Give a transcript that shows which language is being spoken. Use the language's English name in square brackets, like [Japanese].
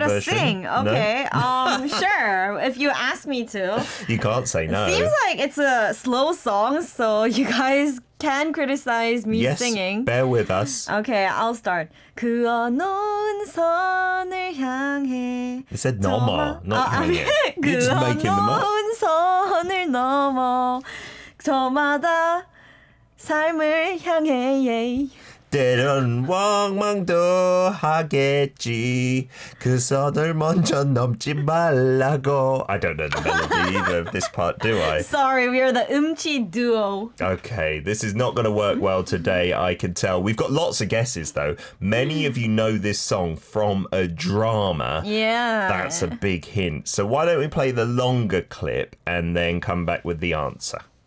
[English] Give it a sing. Okay. No? Sure. If you ask me to. You can't say no. It seems like it's a slow song, so you guys can criticize me singing. Bear with us. Okay, I'll start. [Korean] 그 어놓은 선을 향해. [English] It said 넘어, not 향해. You're just making them up. [Korean] 그 어놓은 선을 넘어 저마다 삶을 향해. 때론 원망도 하겠지. 그 선을 먼저 넘지 말라고. [English] I don't know the melody either of this part, do I? Sorry, we are the 음치 duo. Okay, this is not going to work well today, I can tell. We've got lots of guesses, though. Many of you know this song from a drama. Yeah. That's a big hint. So why don't we play the longer clip and then come back with the answer?